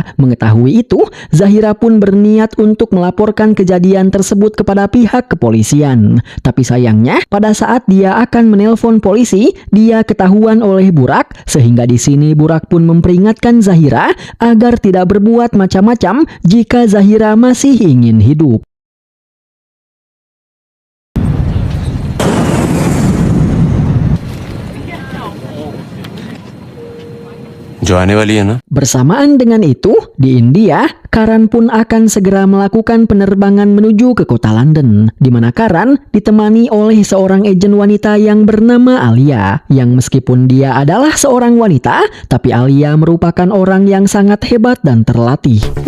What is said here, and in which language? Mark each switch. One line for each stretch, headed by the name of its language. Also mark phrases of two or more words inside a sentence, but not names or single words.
Indonesian: Mengetahui itu, Zahira pun berniat untuk melaporkan kejadian tersebut kepada pihak kepolisian. Tapi sayangnya, pada saat dia akan menelpon polisi, dia ketahuan oleh Burak, sehingga di sini Burak pun memperingatkan Zahira agar tidak berbuat macam-macam jika Zahira masih ingin hidup.
Hindi: जो आने वाली है ना।
Indonesian: Bersamaan dengan itu, di India, Karan pun akan segera melakukan penerbangan menuju ke kota London, di mana Karan ditemani oleh seorang agen wanita yang bernama Alia, yang meskipun dia adalah seorang wanita, tapi Alia merupakan orang yang sangat hebat dan terlatih.